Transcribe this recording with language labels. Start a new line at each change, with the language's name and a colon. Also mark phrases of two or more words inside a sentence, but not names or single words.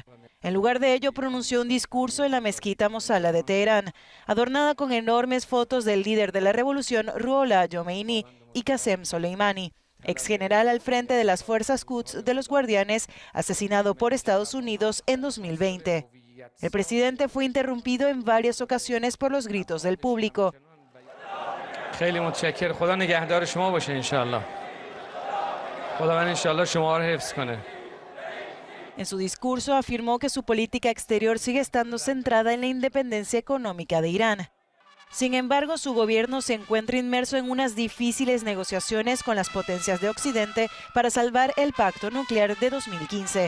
Spanish: En lugar de ello, pronunció un discurso en la mezquita Mosala de Teherán, adornada con enormes fotos del líder de la revolución, Ruhollah Jomeini, y Qasem Soleimani. ex general al frente de las fuerzas Quds de los Guardianes, asesinado por Estados Unidos en 2020. El presidente fue interrumpido en varias ocasiones por los gritos del público.
Persian: خیلی متشکر. خدا نگهدار شما باشه
Arabic: ان شاء الله.
Persian: خداوند
Arabic: ان شاء الله
Persian: شما رو حفظ کنه.
Spanish: En su discurso afirmó que su política exterior sigue estando centrada en la independencia económica de Irán. Sin embargo, su gobierno se encuentra inmerso en unas difíciles negociaciones con las potencias de Occidente para salvar el pacto nuclear de 2015.